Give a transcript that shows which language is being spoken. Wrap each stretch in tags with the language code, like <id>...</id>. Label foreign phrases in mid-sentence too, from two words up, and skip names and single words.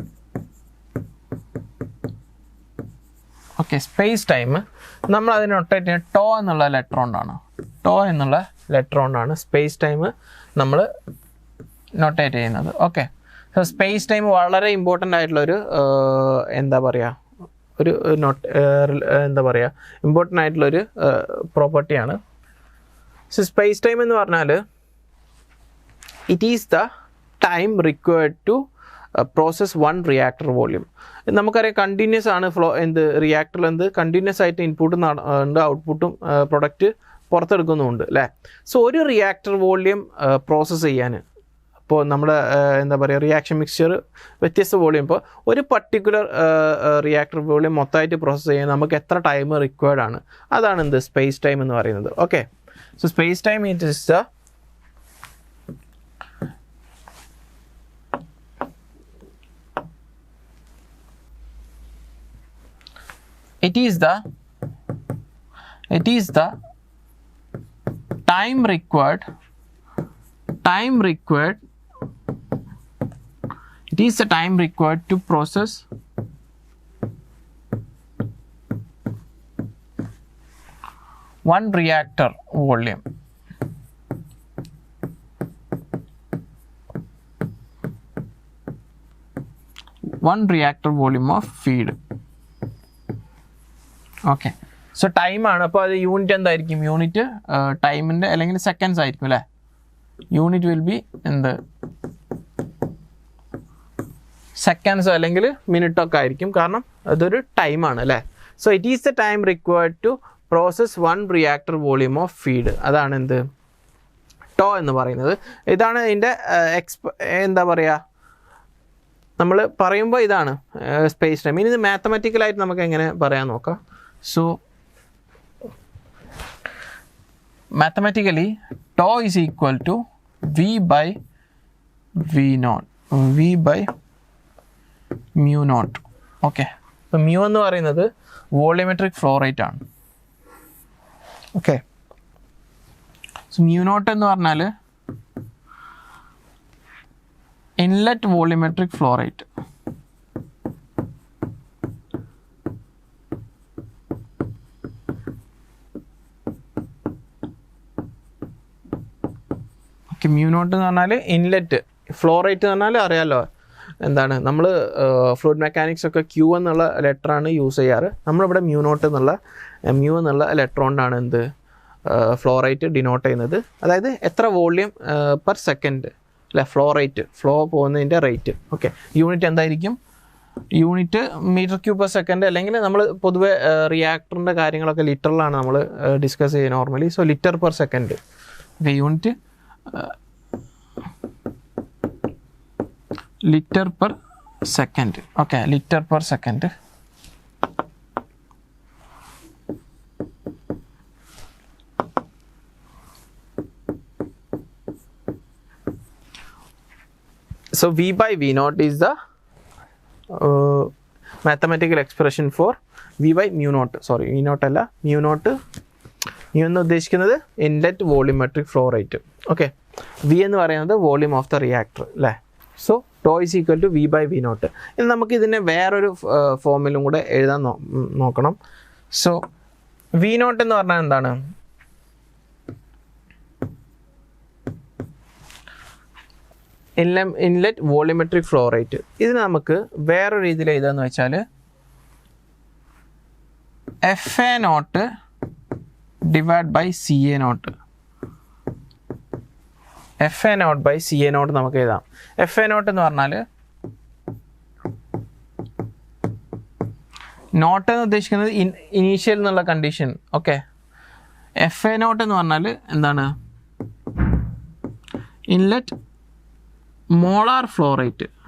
<ml>ഓക്കെ,</ml> <en>space time</en> <ml>നമ്മൾ അതിന് നൊട്ടേറ്റ് ചെയ്യുന്നത് ടോ എന്നുള്ള ലെറ്റർ കൊണ്ടാണ്</ml> <en>space time</en> <ml>നമ്മൾ നൊട്ടേറ്റ് ചെയ്യുന്നത്.</ml> <en>okay, so space time</en> <ml>വളരെ ഇമ്പോർട്ടൻ്റ് ആയിട്ടുള്ളൊരു ഇമ്പോർട്ടൻ്റ് ആയിട്ടുള്ളൊരു പ്രോപ്പർട്ടിയാണ്.</ml> <en>so space time</en> <ml>എന്ന് പറഞ്ഞാൽ</ml> <en>it is the time required to process 1 reactor volume.</en> <ml>നമുക്കറിയാം കണ്ടിന്യൂസ് ആണ് റിയാക്ടറിൽ കണ്ടിന്യൂസ് ആയിട്ട് ഇൻപുട്ടും ഉണ്ട് ഔട്ട്പുട്ടും പ്രൊഡക്റ്റ് പുറത്തെടുക്കുന്നുമുണ്ട് അല്ലേ. സോ ഒരു</ml> <en>reactor volume</en> <ml>പ്രോസസ്സ് ചെയ്യാൻ ഇപ്പോൾ നമ്മുടെ എന്താ പറയുക</ml> <en>reaction mixture</en> <ml>വ്യത്യസ്ത വോളിയം ഇപ്പോൾ ഒരു</ml> <en>particular reactor volume</en> <ml>മൊത്തമായിട്ട് പ്രോസസ്സ് ചെയ്യാൻ നമുക്ക് എത്ര</ml> <en>time required</en> <ml>ആണ്, അതാണ് എന്ത്</ml> <en>space time</en> <ml>എന്ന് പറയുന്നത്.</ml> <en>okay, so space time it is the time required to process one reactor volume. One reactor volume of feed. okay, so</en> <ml>ടൈമാണ്. അപ്പോൾ അത് യൂണിറ്റ് എന്തായിരിക്കും? യൂണിറ്റ് ടൈമിൻ്റെ അല്ലെങ്കിൽ സെക്കൻഡ്സ് ആയിരിക്കും അല്ലേ.</ml> <en>unit will be</en> <ml>എന്ത് സെക്കൻഡ്സോ അല്ലെങ്കിൽ മിനിറ്റൊക്കെ ആയിരിക്കും, കാരണം അതൊരു ടൈമാണ് അല്ലേ.</ml> <en>so it is the time required to process one reactor volume of feed.</en> <ml>അതാണ് എന്ത് ടോ എന്ന് പറയുന്നത്. ഇതാണ് ഇതിൻ്റെ എന്താ പറയുക, നമ്മൾ പറയുമ്പോൾ ഇതാണ്</ml> <en>space time.</en> <ml>ഇനി ഇത് മാത്തമാറ്റിക്കലായിട്ട് നമുക്ക് എങ്ങനെ പറയാൻ നോക്കാം.</ml> <en>So mathematically tau is equal to V by mu naught. Okay, so mu</en> <ml>എന്ന് പറയുന്നത്</ml> <en>volumetric flow rate ആണ്. okay, so mu naught</en> <ml>എന്ന് പറഞ്ഞാൽ</ml> <en>inlet volumetric flow rate.</en> <ml>mu naught എന്ന് പറഞ്ഞാൽ</ml> <en>inlet flow rate</en> <ml>എന്ന് പറഞ്ഞാൽ അറിയാമല്ലോ എന്താണ്, നമ്മൾ</ml> <en>fluid mechanics</en> <ml>ഒക്കെ ക്യൂ എന്നുള്ള ലെറ്ററാണ് യൂസ് ചെയ്യാറ്. നമ്മളിവിടെ mu naught എന്നുള്ള ലെറ്റർ കൊണ്ടാണ് എന്ത്</ml> <en>flow rate denote</en> <ml>ചെയ്യുന്നത്. അതായത് എത്ര</ml> <en>volume per second</en> <ml>അല്ലെ, ഫ്ലോ പോകുന്നതിൻ്റെ റേറ്റ്. ഓക്കെ, യൂണിറ്റ് എന്തായിരിക്കും?</ml> <en>unit meter cube per second,</en> <ml>അല്ലെങ്കിൽ നമ്മൾ പൊതുവെ റിയാക്ടറിൻ്റെ കാര്യങ്ങളൊക്കെ ലിറ്ററിലാണ് നമ്മൾ ഡിസ്കസ് ചെയ്യുന്നത് നോർമലി.</ml> <en>so liter per second. okay, unit liter per second. Okay, liter per second. So V by V naught is the mathematical expression for V by mu naught. Sorry, V naught alla, mu naught.</en> <ml>mu എന്ന് ഉദ്ദേശിക്കുന്നത്</ml> <en>inlet volumetric flow rate. ഓക്കെ, V</en> <ml>എന്ന് പറയുന്നത്</ml> <en>volume of the reactor അല്ലേ. so tau is equal to V by V naught.</en> <ml>ഇനി നമുക്ക് ഇതിനെ വേറൊരു ഫോമിലും കൂടെ എഴുതാൻ നോക്കണം.</ml> <en>സോ V naught</en> <ml>എന്ന് പറഞ്ഞാൽ എന്താണ്?</ml> <en>inlet volumetric flow rate.</en> <ml>ഇത് നമുക്ക് വേറൊരു രീതിയിൽ എഴുതാന്ന് വെച്ചാൽ FA naught</ml> <en>divide by</en> <ml>CA naught.</ml> <en>FA naught by CA naught</en> <ml>നമുക്ക് എഴുതാം. FA naught എന്ന് പറഞ്ഞാൽ നോട്ട് എന്ന് ഉദ്ദേശിക്കുന്നത് ഇനീഷ്യൽ എന്നുള്ള കണ്ടീഷൻ. ഓക്കെ, FA naught എന്ന് പറഞ്ഞാൽ എന്താണ്?</ml> <en>inlet molar flow rate.</en>